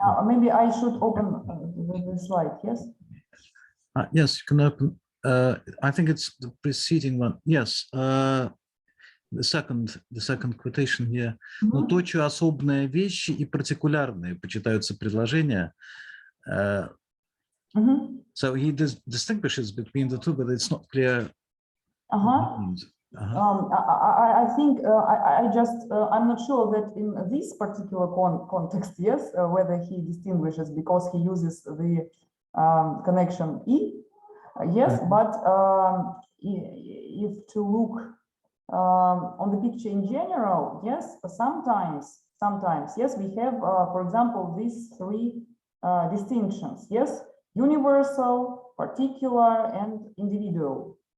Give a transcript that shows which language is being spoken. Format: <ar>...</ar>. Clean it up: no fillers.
<en>Maybe I should open the slide. Yes. Yes, you can open. I think it's the preceding one. Yes, the second quotation here.</en> <ru>Но точно особенные вещи и партикулярные почитаются предложения.</ru> <en>So he distinguishes between the two, but it's not clear. I think I'm not sure that in this particular context, yes, whether he distinguishes because he uses the connection "e", yes, but if to look on the picture in general, yes, sometimes, yes, we have, for example, these three distinctions, yes, universal, particular, and individual.</en>